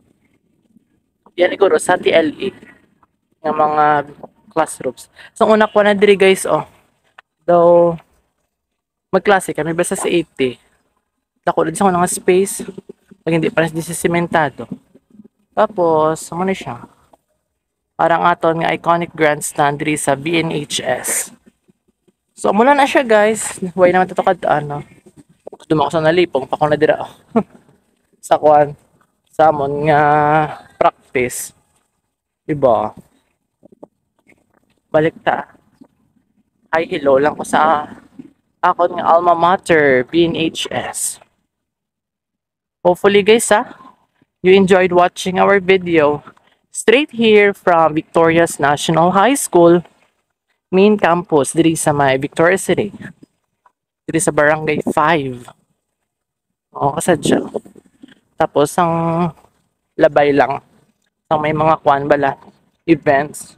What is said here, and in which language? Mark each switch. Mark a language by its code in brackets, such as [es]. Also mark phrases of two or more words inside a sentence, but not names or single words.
[tl] Yan siguro sa TLE ng mga classrooms. [hil] So una ko na diri guys oh. Though magklase kami basta sa 80. Dako din sa mga space. [tl] Pag hindi pa di simentado. Tapos ano na siya? [hil] Parang aton nga iconic grandstand diri sa BNHS. So muna na siya guys. Way naman to ano. Dumako sa nalipong pa ko na dira oh. Sa kwan sa amon nga practice diba balik ta [en] hi hello [hil] lang ko sa akon nga alma mater BNHS. [en] Hopefully guys you enjoyed watching our video straight here from Victorias National High School main campus [hil] diri sa may Victoria City diri sa barangay 5 kasadya. Tapos, ang labay lang. Ang may mga kwan bala, events.